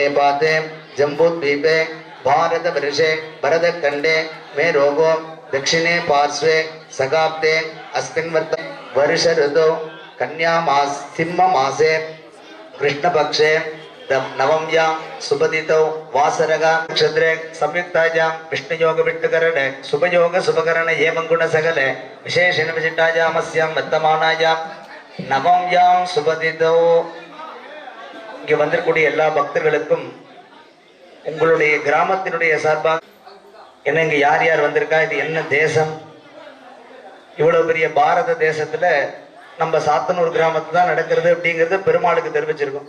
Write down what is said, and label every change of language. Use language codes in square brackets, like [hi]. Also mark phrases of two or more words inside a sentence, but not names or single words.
[sa] पादे जम्बूद्वीपे भारतवर्षे भरतखण्डे मेरोगो दक्षिणे पार्श्वे सगाब्दे अस्मिन् वर्ष ऋतौ कन्या मास सिंह मासे कृष्णपक्षे नवम्यां सुपदितौ वासरः नक्षत्रे संयुक्तायां विष्णुयोग विष्णुकरणे शुभयोग शुभकरण एवं गुण सकले विशेषण विशिष्टायामस्यां वर्तमानायां नवम्यां सुपदितौ [ta] இங்கே வந்திருக்கூடிய எல்லா பக்தர்களுக்கும் உங்களுடைய கிராமத்தினுடைய சார்பாக என்ன இங்க யார் யார் வந்திருக்கா, இது என்ன தேசம், இவ்வளவு பெரிய பாரத தேசத்துல நம்ம சாத்தனூர் கிராமத்து தான் நடக்கிறது அப்படிங்கிறது பெருமாளுக்கு தெரிவிச்சிருக்கோம்.